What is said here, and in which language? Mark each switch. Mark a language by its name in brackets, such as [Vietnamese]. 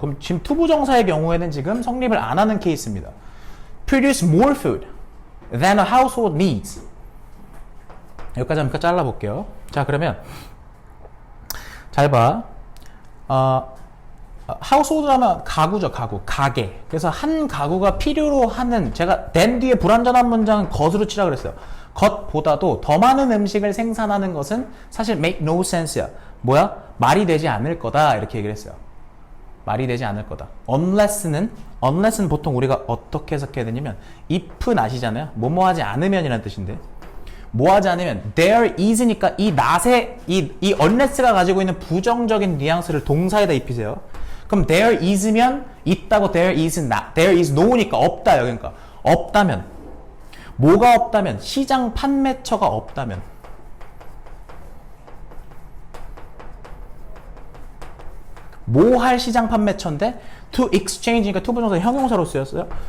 [Korean] 그럼 지금 투부정사의 경우에는 지금 성립을 안 하는 케이스입니다. [English] Produce more food than a household needs. [Korean] 여기까지 한번 잘라볼게요. 자, 그러면 잘 봐. 하우스홀드라면 가구죠, 가게. 그래서 한 가구가 필요로 하는, 제가 then 뒤에 불완전한 문장은 것으로 치라 그랬어요. 것보다도 더 많은 음식을 생산하는 것은 사실 [English] make no sense [Korean] 야. 뭐야? 말이 되지 않을 거다, 이렇게 얘기를 했어요. 말이 되지 않을 거다. unless는 보통 우리가 어떻게 해석해야 되냐면 if는 아시잖아요. 뭐뭐 하지 않으면이라는 뜻인데, 뭐 하지 않으면 there is니까 이 not에 이 unless가 가지고 있는 부정적인 뉘앙스를 동사에다 입히세요. 그럼 그럼 there is면 있다고 there is not, there is no니까 없다요. 그러니까 없다면 뭐가 없다면 시장 판매처가 없다면 뭐 할 시장 판매처인데 [English] to exchange [Korean] 니까 to 부정사 형용사로 쓰였어요.